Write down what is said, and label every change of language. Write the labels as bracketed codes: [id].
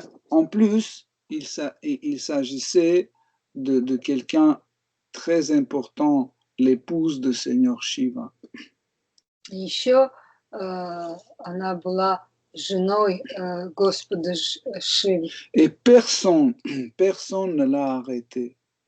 [fr] En plus, il s'agissait de quelqu'un très important, l'épouse de Seigneur Shiva. [ru] Еще она была женой Господа Шивы. [fr] Et personne ne l'a arrêtée.